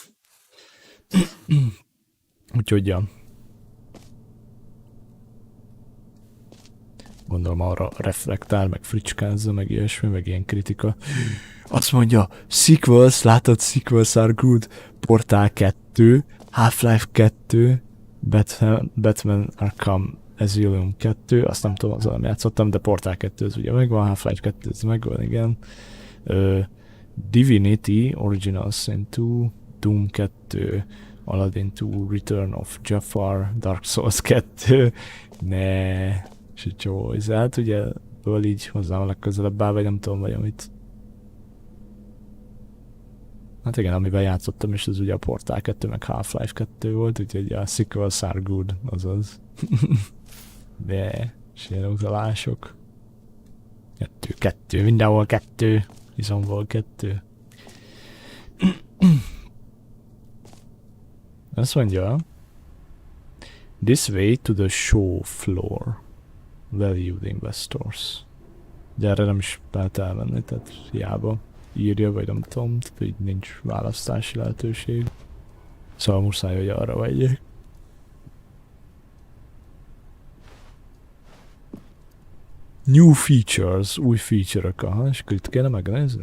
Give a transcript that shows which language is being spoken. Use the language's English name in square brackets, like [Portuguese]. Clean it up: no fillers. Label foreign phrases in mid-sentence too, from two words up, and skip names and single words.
[Hungarian] Úgyhogy ja. Gondolom arra reflektál, meg fricskázza, meg ilyesmi, meg ilyen kritika. Azt mondja, sequels, látod, [English] sequels are good. Portal 2, Half-Life 2, Batman Arkham Asylum 2, [Hungarian] azt nem tudom, azzal nem játszottam, de Portal 2 az ugye megvan, Half-Life 2 az megvan, igen. Divinity, Original Sin 2, Doom 2, Aladdin 2, Return of Jafar, Dark Souls 2, ne, és egy csomó, hát ugye ebből így hozzám a legközelebb áll, vagy nem tudom, vagy amit. Hát igen, amiben játszottam, és ez ugye a Portal 2, meg Half-Life 2 volt, úgyhogy a [English] sequels are good, [Hungarian] azaz. De, és ilyen utalások. 2, mindenhol 2, izomból 2. Azt mondja, [English] this way to the show floor, valued investors. [Hungarian] De erre nem is lehet elmenni, tehát hiába írja, vagy nem tudom, így nincs választási lehetőség. Szóval muszáj, hogy arra vegyek. [English] New features, [Hungarian] új feature-ök, aha, és akkor itt kéne megnézni.